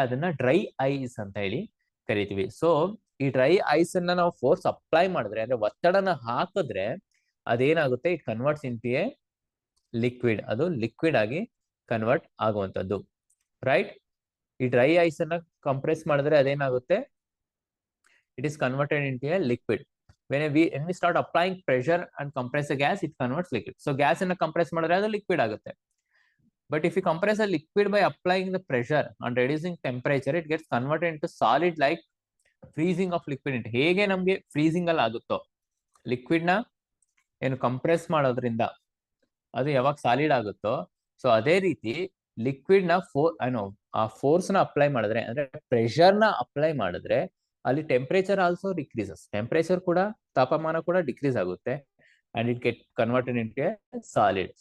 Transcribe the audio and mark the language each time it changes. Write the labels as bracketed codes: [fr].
[kn] ಅದನ್ನ dry ice ಅಂತ ಹೇಳಿ ಕರಿತೀವಿ. ಸೊ ಈ ಡ್ರೈ ಐಸ್ ಅನ್ನ ನಾವು ಫೋರ್ಸ್ ಅಪ್ಲೈ ಮಾಡಿದ್ರೆ ಅಂದ್ರೆ ಒತ್ತಡನ ಹಾಕಿದ್ರೆ ಅದೇನಾಗುತ್ತೆ, [en] it converts into a liquid, [kn] ಅದು ಲಿಕ್ವಿಡ್ ಆಗಿ ಕನ್ವರ್ಟ್ ಆಗುವಂತದ್ದು, ರೈಟ್. ಈ ಡ್ರೈ ಐಸ್ ಅನ್ನ ಕಂಪ್ರೆಸ್ ಮಾಡಿದ್ರೆ ಅದೇನಾಗುತ್ತೆ, [en] It is converted into a liquid. when we start applying pressure and compress a gas, it converts liquid. [kn] So gas ಅನ್ನ compress ಮಾಡಿದ್ರೆ ಅದು liquid ಆಗುತ್ತೆ. [en] But if you compress a liquid by applying the pressure and reducing temperature, it gets converted into solid like freezing of liquid. [kn] ಹೇಗೆ ನಮ್ಗೆ freezing ಅಲ್ಲಿ ಆಗುತ್ತೋ, liquid ನ ಏನು ಕಂಪ್ರೆಸ್ ಮಾಡೋದ್ರಿಂದ ಅದು ಯಾವಾಗ ಸಾಲಿಡ್ ಆಗುತ್ತೋ, ಸೊ ಅದೇ ರೀತಿ ಲಿಕ್ವಿಡ್ ನ ಆ ಫೋರ್ಸ್ ನ ಅಪ್ಲೈ ಮಾಡಿದ್ರೆ ಅಂದ್ರೆ ಪ್ರೆಷರ್ ನ ಅಪ್ಲೈ ಮಾಡಿದ್ರೆ ಅಲ್ಲಿ ಟೆಂಪರೇಚರ್ ಆಲ್ಸೋ ಡಿಕ್ರೀಸಸ್, ಟೆಂಪರೇಚರ್ ಕೂಡ ತಾಪಮಾನ ಕೂಡ ಡಿಕ್ರೀಸ್ ಆಗುತ್ತೆ [en] And it get converted into a solid.